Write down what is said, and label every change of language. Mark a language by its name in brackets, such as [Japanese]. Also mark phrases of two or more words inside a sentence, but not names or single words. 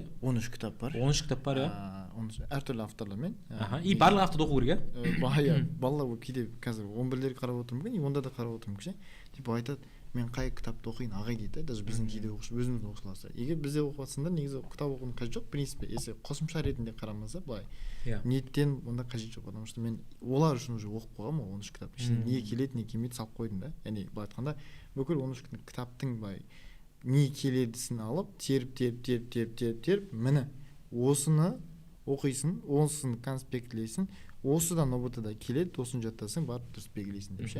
[Kazakh] 13 кітап бар. 13 кітап бар, иә. Әртүрлі авторлармен. И барлық авторды оқу керек, иә? Балалар кейде қазір 11-лер қарап отырмын, онда да қарап отырмын кеше. Типа айтады, мен қай кітапты оқиын ағай дейді, даже біздің кейде өзіміздің оқушылар. Егер бізде оқып жатсаңдар, негізі кітап оқудың қажеті жоқ, [Russian] в принципе, если [Kazakh] қосымша ретінде қарамаса, былай. Ниеттен онда қажет жоқ, [Russian] потому что [Kazakh] мен олар үшін уже оқып қойғанмын 13 кітап. Ішіне не келеді, не келмейді салып қойдым да. Яғни былай айтқанда, бүкіл 13 кітаптың былай не келедісін алып, теріп, міне осыны оқисың, осыны конспектлейсің, осыдан ұбт-да келеді, осыны жаттасың, барып дұрыс белгілейсің деп ше.